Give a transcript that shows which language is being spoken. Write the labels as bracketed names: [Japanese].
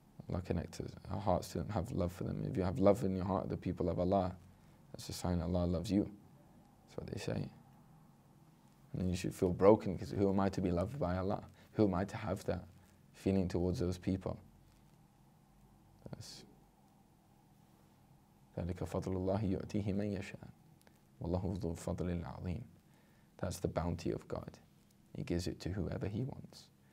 [English] Allah connect our hearts to them, have love for them. If you have love in your heart, the people of Allah, that's a sign Allah loves you. That's what they say. And then you should feel broken, because who am I to be loved by Allah? Who am I to have that feeling towards those people? [Arabic] ذلك فضل الله يؤتيه من يشاء والله ذو الفضل العظيم. [English] That's the bounty of God. He gives it to whoever He wants.